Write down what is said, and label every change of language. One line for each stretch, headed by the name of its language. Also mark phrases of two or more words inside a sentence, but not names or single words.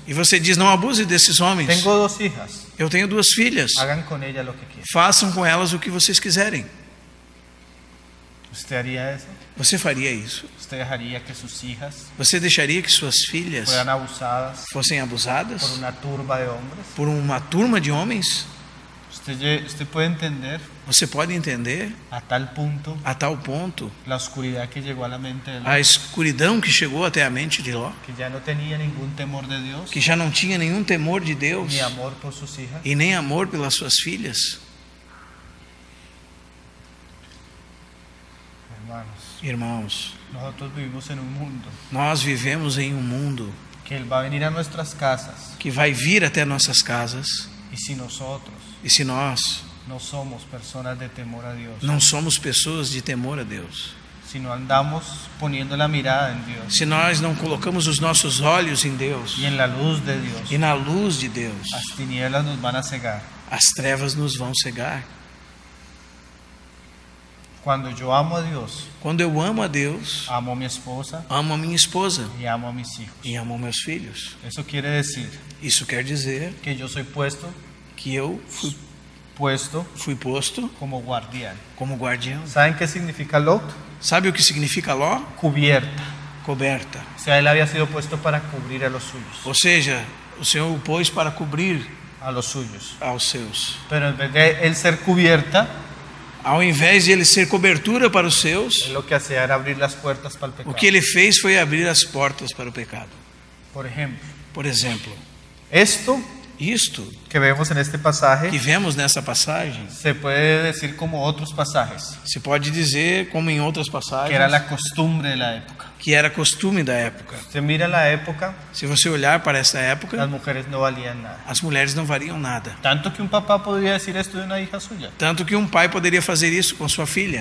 Portuguese: e você diz: não abuse desses homens.
Spanish: Tengo 2 hijas.
Portuguese: Eu tenho 2 filhas.
Spanish: Hagan con ellas lo que quieran.
Portuguese: Façam com elas o que vocês quiserem.
Spanish: ¿Usted haría eso?
Portuguese: Você faria isso?
Spanish: ¿Usted dejaría que sus hijas
Portuguese: Você deixaria que suas filhas
Spanish: fueran abusadas
Portuguese: fossem por abusadas
Spanish: una turba de hombres?
Portuguese: por uma turma de homens?
Spanish: Usted puede entender
Portuguese: Você pode entender
Spanish: a tal punto
Portuguese: a tal ponto
Spanish: la oscuridad que llegó a la mente de Lot,
Portuguese: a escuridão que chegou até a mente de Ló,
Spanish: que ya no tenía ningún temor de Dios
Portuguese: que já não tinha nenhum temor de Deus
Spanish: ni amor por sus hijas.
Portuguese: e nem amor pelas suas filhas.
Spanish: Hermanos,
Portuguese: Irmãos,
Spanish: nosotros vivimos en un mundo
Portuguese: nós vivemos em um mundo
Spanish: que Él va a venir a nuestras casas
Portuguese: que vai vir até nossas casas,
Spanish: y si nosotros
Portuguese: e se nós
Spanish: no somos personas de temor a Dios,
Portuguese: não somos pessoas de temor a Deus,
Spanish: si no andamos poniendo la mirada en Dios
Portuguese: se nós não colocamos os nossos olhos em Deus
Spanish: y en la luz de Dios,
Portuguese: e na luz de Deus,
Spanish: las tinieblas nos van a cegar.
Portuguese: as trevas nos vão cegar.
Spanish: Cuando yo amo a Dios,
Portuguese: Quando eu amo a Deus,
Spanish: amo a mi esposa
Portuguese: amo a minha esposa
Spanish: y amo a mis hijos.
Portuguese: e amo meus filhos.
Spanish: Eso quiere decir
Portuguese: Isso quer dizer
Spanish: que yo soy puesto
Portuguese: que eu fui posto
Spanish: como guardián.
Portuguese: como guardião.
Spanish: ¿Saben qué significa Lot?
Portuguese: Sabe o que significa Ló?
Spanish: Cubierta.
Portuguese: Coberta.
Spanish: O sea, él había sido puesto para cubrir a los suyos,
Portuguese: Ou seja, o Senhor o pôs para cobrir
Spanish: a los suyos.
Portuguese: aos seus.
Spanish: Pero en vez de él ser cubierta,
Portuguese: Ao invés de ele ser cobertura para os seus,
Spanish: él lo que hacía era abrir las puertas para el
Portuguese: o
Spanish: pecado.
Portuguese: que ele fez foi abrir as portas para o pecado.
Spanish: Por ejemplo,
Portuguese: Por exemplo,
Spanish: esto
Portuguese: isto
Spanish: que vemos en este pasaje
Portuguese: que vemos nessa passagem
Spanish: se puede decir como otros pasajes,
Portuguese: se pode dizer, como em outras
Spanish: que
Portuguese: passagens,
Spanish: era la costumbre de la época.
Portuguese: que era costume da época.
Spanish: Se mira la época,
Portuguese: Se você olhar para essa
Spanish: las
Portuguese: época,
Spanish: mujeres no valían nada.
Portuguese: as mulheres não variam nada.
Spanish: Tanto que un papá podría decir esto de una hija suya.
Portuguese: Tanto que um pai poderia fazer isso com sua filha.